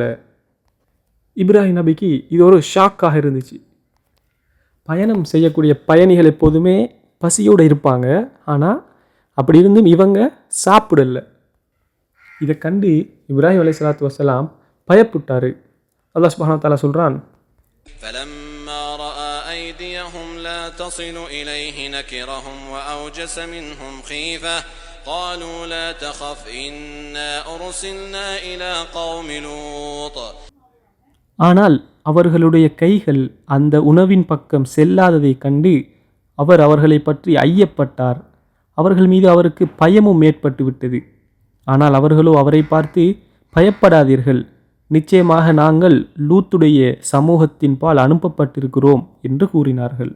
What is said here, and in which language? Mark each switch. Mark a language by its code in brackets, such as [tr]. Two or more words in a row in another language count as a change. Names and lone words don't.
[ta] இப்ராஹிம் நபிக்கு இது ஒரு ஷாக்காக இருந்துச்சு. பயணம் செய்யக்கூடிய பயணிகள் எப்போதுமே பசியோடு இருப்பாங்க, ஆனால் அப்படி இருந்தும் இவங்க சாப்பிடல. இதை கண்டு இப்ராஹிம் [ar] عليه الصلاة والسلام [ta] பயப்பட்டார். அல்லாஹ் [ar] سبحانه وتعالى [ta] சொல்கிறான், [ar] فلما رأى أيديهم لا تصل إليه نكرهم وأوجس منهم خيفة قالوا لا تخف إنا أرسلنا إلى قوم لوط. [ta] ஆனால் அவர்களுடைய கைகள் அந்த உணவின் பக்கம் செல்லாததை கண்டு அவர் அவர்களை பற்றி ஐயப்பட்டார். அவர்கள் மீது அவருக்கு பயமும் ஏற்பட்டு விட்டது. ஆனால் அவர்களோ அவரை பார்த்து, பயப்படாதீர்கள், நிச்சயமாக நாங்கள் லூத்துடைய சமூகத்தின் பால் அனுப்பப்பட்டிருக்கிறோம் என்று கூறினார்கள்.